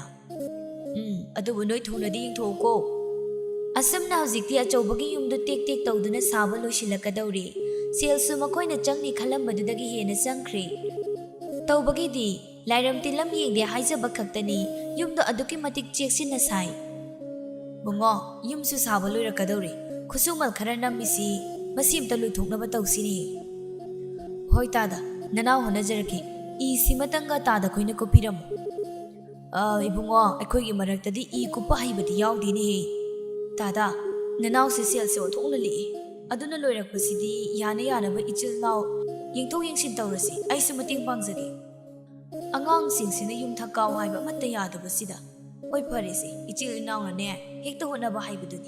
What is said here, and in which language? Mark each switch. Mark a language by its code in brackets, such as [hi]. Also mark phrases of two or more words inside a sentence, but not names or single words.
[mni] Adubu noi thunadi yingthoko. Asamna hawjikti achawbagi yumdu tek tek tawduna saba loisilakadawri. Selsu makoina changni khalambadudagi hena changkhre. Tawbagidi Lairam tilam yengde haijaba khaktani yumdo aduki matik cheksinna sai. Bungo yum su saba loirakadawri khusumal khara namisi masimta luthuknaba tawsini. Hoi tada nanaw honajarake I simatanga tada khoina kopiramu. Ibungo aikhoigi maraktadi I kupa haibadi yawdini he. Tada nanaw se sel se othokna li. Aduna loirakpasidi yana yanaba ichil naw yengthok yengsin tawrasi ai su mating pangjage. Angang singsina yum thakaw haiba matta yadaba sida oi pharese ichil inauna ne hekta honaba haibaduni.